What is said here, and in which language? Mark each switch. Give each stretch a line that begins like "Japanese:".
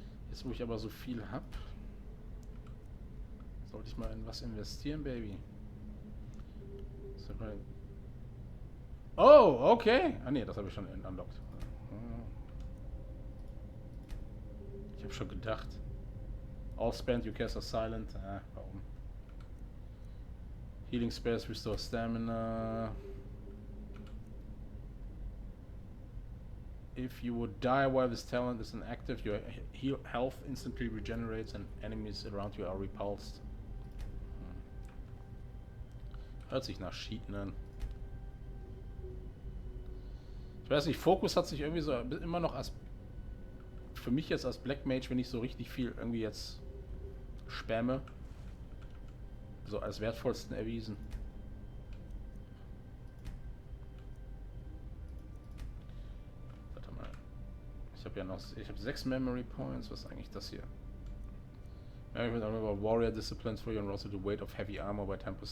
German: Jetzt, wo ich aber so viel habe, sollte ich mal in was investieren, Baby. Oh, okay. Ah ne, das habe ich schon unlocked. Ich habe schon gedacht.
English: All spent, you cast are silent.
German: Ah, warum?
English: Healing spells restore stamina. If you would die while this talent is inactive, your health instantly regenerates and enemies around you are repulsed.
German: Hört sich nach Cheaten an. Ich weiß nicht, Fokus hat sich irgendwie so immer noch als... Für mich jetzt als Black Mage, wenn ich so richtig viel irgendwie jetzt spamme, so als wertvollsten erwiesen. Warte mal. Ich habe ja noch... Ich habe 6 Memory Points. Was ist eigentlich das hier?
English: Warrior Disciplines for you and also the weight of heavy armor by 10%.